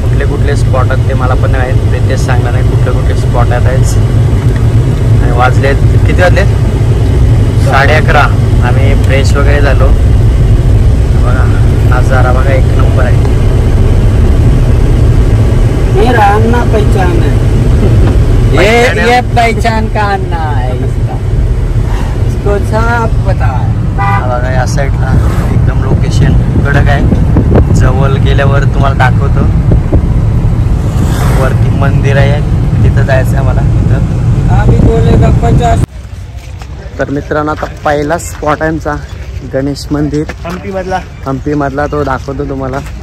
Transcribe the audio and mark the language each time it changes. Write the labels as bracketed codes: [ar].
[mr] कुठले स्पॉट आहेत ते मला पण नाही आहेत, ते तेच सांगणार आहे कुठले स्पॉट आहेत. आणि वाजलेत किती वाजलेत, 11:30. आम्ही फ्रेश वगैरे झालो. बघा नजारा बघा, एक नंबर आहे. [hi] पहचान है ये पहचान का अन्ना है इसका, इसको सब पता है. [mr] बघा या साईडला एकदम लोकेशन कडक आहे. जवळ गेल्यावर तुम्हाला दाखवतो. वरती मंदिर आहे, तिथं जायचं आहे मला. तर मित्रांनो, आता पहिला स्पॉट आहे आमचा गणेश मंदिर हम्पी मधला, तो दाखवतो तुम्हाला.